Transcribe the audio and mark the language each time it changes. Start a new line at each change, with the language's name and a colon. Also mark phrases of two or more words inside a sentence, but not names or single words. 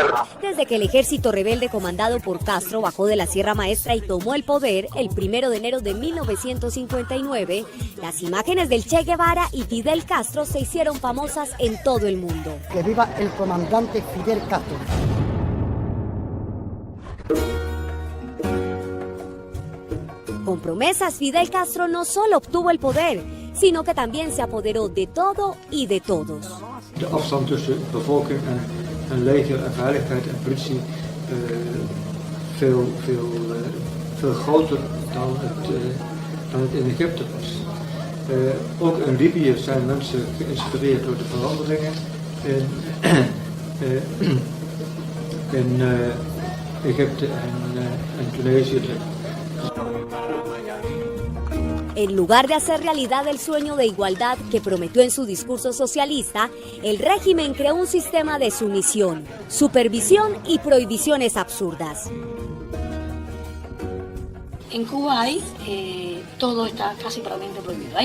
Spanish: Desde que el ejército rebelde comandado por Castro bajó de la Sierra Maestra y tomó el poder el 1 de enero de 1959, las imágenes del Che Guevara y Fidel Castro se hicieron famosas en todo el mundo. ¡Que viva el comandante Fidel Castro! Con promesas, Fidel Castro no solo obtuvo el poder, sino que también se apoderó de todo y de todos.
Dutch: De afstand tussen bevolking en leger en veiligheid en politie veel groter dan het in Egypte was. Ook in Libië zijn mensen geïnspireerd door de veranderingen in Egypte en Tunesië.
Spanish: En lugar de hacer realidad el sueño de igualdad que prometió en su discurso socialista, el régimen creó un sistema de sumisión, supervisión y prohibiciones absurdas. En Cuba hay, todo está casi prácticamente prohibido.